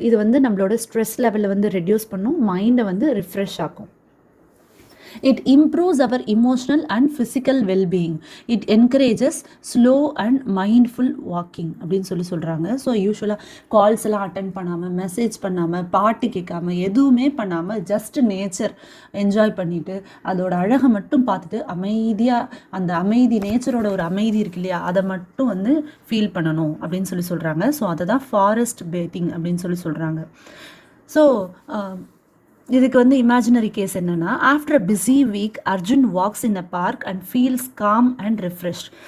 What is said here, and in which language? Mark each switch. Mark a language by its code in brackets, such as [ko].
[ta] இது வந்து நம்மளோட ஸ்ட்ரெஸ் லெவலை வந்து ரெடியூஸ் பண்ணும், மைண்டை வந்து ரிஃப்ரெஷ் ஆக்கும். [en] It improves our emotional and physical well-being. It encourages slow and mindful walking [ta] அப்படின்னு சொல்கிறாங்க. ஸோ யூஸ்வலாக கால்ஸ் எல்லாம் அட்டன் பண்ணாமல், மெசேஜ் பண்ணாமல், பாட்டு கேட்காம, எதுவுமே பண்ணாமல் ஜஸ்ட் நேச்சர் என்ஜாய் பண்ணிவிட்டு அதோட அழகை மட்டும் பார்த்துட்டு அமைதியாக, அந்த அமைதி, நேச்சரோட ஒரு அமைதி இருக்கு இல்லையா, அதை மட்டும் வந்து ஃபீல் பண்ணணும் அப்படின்னு சொல்கிறாங்க. ஸோ அதை தான் ஃபாரஸ்ட் பேத்திங் அப்படின்னு சொல்கிறாங்க. ஸோ இதுக்கு வந்து இமேஜினரி கேஸ் என்னென்னா, [en] After a busy week Arjun walks in a park and feels calm and refreshed.